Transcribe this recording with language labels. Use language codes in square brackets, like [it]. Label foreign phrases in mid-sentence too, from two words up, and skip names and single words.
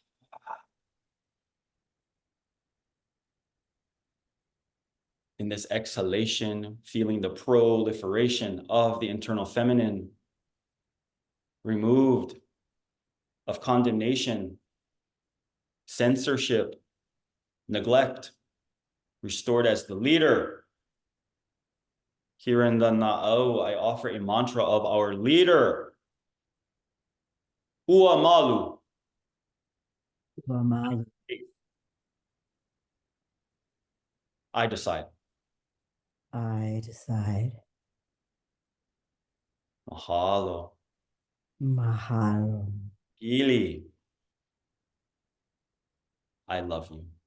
[en] In this exhalation, feeling the proliferation of the internal feminine, removed of condemnation, censorship, neglect, restored as the leader. Here in the na'au, I offer a mantra of our leader. [haw] Ua malu. [en] I decide. I decide. Mahalo. Mahalo. Ili. I love you.